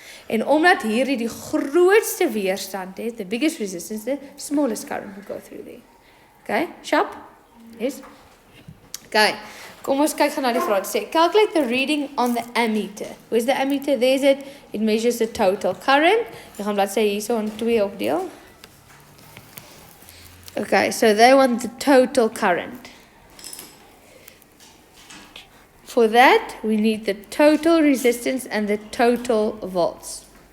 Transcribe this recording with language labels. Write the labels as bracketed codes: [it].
[af] En omdat hierdie die grootste weerstand het, [en] the biggest resistance, the smallest current will go through there. Okay, sharp? Yes. [af] Okay, kom ons kyk gaan na die vraag. [en] Sê, calculate the reading on the ammeter. Where's the ammeter? There's it. It measures the total current. [af] Jy gaan bladsy hierso in 2 opdeel. [en] Okay, so they want the total current. For that, we need the total resistance and the total volts.